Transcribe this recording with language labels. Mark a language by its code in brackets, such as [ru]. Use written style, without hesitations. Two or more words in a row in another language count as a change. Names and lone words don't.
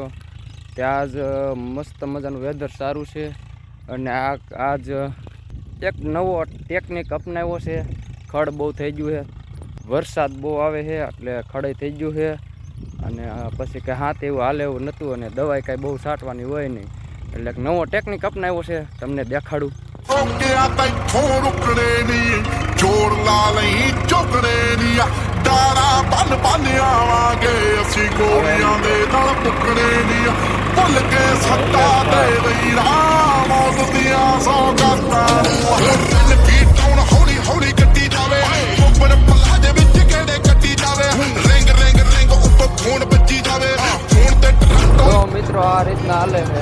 [gu] ત્યાં જ મસ્ત મજાનું વેધર સારું છે અને આજ એક નવો ટેકનિક અપનાવ્યો છે. ખડ બહુ થઈ ગયું છે, વરસાદ બહુ આવે છે એટલે ખડે થઈ ગયું છે અને પછી કંઈ હાથ એવું હાલે એવું નહોતું અને દવાઈ કાંઈ બહુ છાંટવાની હોય નહીં એટલે એક નવો ટેકનિક અપનાવ્યો છે, તમને દેખાડું. [pa] ਜ਼ੋਰ ਲਾ ਨਹੀਂ ਚੁਕਣੇ ਦਿਆ ਡਾਰਾ ਬਣ ਬਣ ਆਵਾਂਗੇ ਅਸੀ ਗੋਲੀਆਂ ਦੇ ਨਾਲ ਮੁਕਣੇ ਦਿਆ ਭੁੱਲ ਕੇ ਸੱਤਾ ਦੇ ਰਹੀ ਰਾਮ ਮੌਤ ਦਿਆ ਸੌਗਾਤਾਂ ਦਿਲ ਕੀ ਟਾਊਨ ਹੌਲੀ ਹੌਲੀ ਕੱਟੀ ਜਾਵੇ ਉੱਪਰ ਪਲਾਜ਼ੇ ਵਿਚ ਕੇੜੇ ਕੱਟੀ ਜਾਵੇ ਰਿੰਗ ਰਿੰਗ ਰਿੰਗ ਉੱਪਰ ਫ਼ੋਨ ਬਜੀ ਜਾਵੇ ਫ਼ੋਨ ਤੇ [gu] તો મિત્રો આ રીતના હાલે છે.